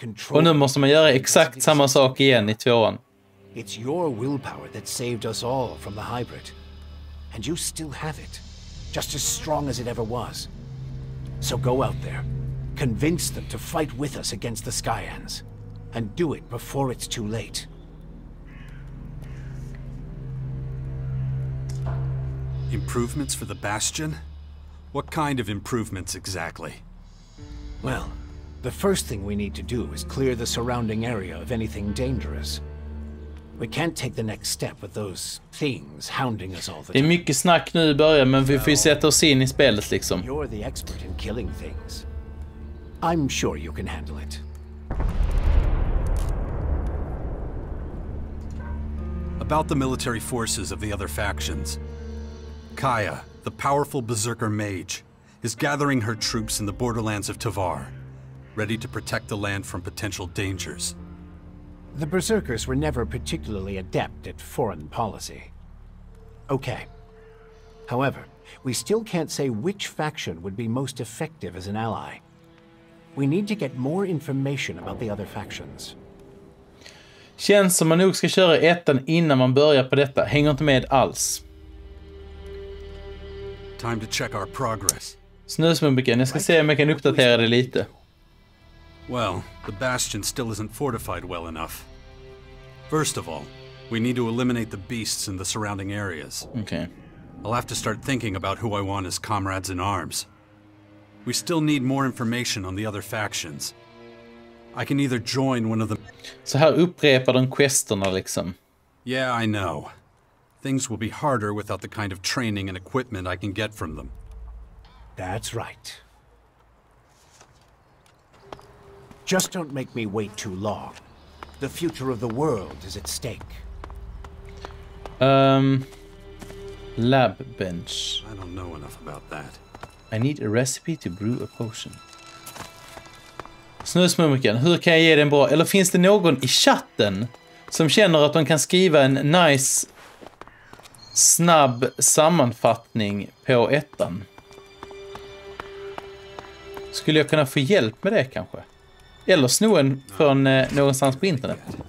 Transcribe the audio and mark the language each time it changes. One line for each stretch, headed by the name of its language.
Swedish: Och nu måste man göra exakt samma sak igen i 2:an.
English: It's your willpower that saved us all from the hybrid. And you still have it, just as strong as it ever was. So go out there, convince them to fight with us against the Skyans, and do it before it's too late. Improvements for the Bastion? What kind of improvements exactly? Well, the first thing we need to do is clear the surrounding area of anything dangerous. We can't take the next step with those things hounding us all the time.
Swedish: Det är mycket snack nu i början, men vi får ju sätta oss in i spelet liksom.
English: You're the expert in killing things. I'm sure you can handle it. About the military forces of the other factions. Kaya, the powerful Berserker mage, is gathering her troops in the borderlands of Tavar, ready to protect the land from potential dangers. The Berserkers were never particularly adept at foreign policy. Okay. However, we still can't say which faction would be most effective as an ally. We need to get more information about the other factions.
Swedish: Känns som man nog ska köra 1:an innan man börjar på detta. Hänger inte med alls.
English: Time to check our progress.
Swedish: Snusmumbiken, jag ska se om jag kan uppdatera det lite.
English: Well, the Bastion still isn't fortified well enough. First of all, we need to eliminate the beasts in the surrounding areas. Okay. I'll have to start thinking about who I want as comrades in arms. We still need more information on the other factions. I can either join one of them...
Swedish: Så här upprepar de questerna liksom.
English: Yeah, I know. Things will be harder without the kind of training and equipment I can get from them. That's right. Just don't make me wait too long. The future of the world is at stake. Lab bench. I don't know enough about that. I need a recipe to brew a potion.
Swedish: Snusmumriken, hur kan jag ge den bra? Eller finns det någon i chatten som känner att de kan skriva en nice, snabb sammanfattning på 1:an? Skulle jag kunna få hjälp med det kanske? Eller sno en från någonstans på internet.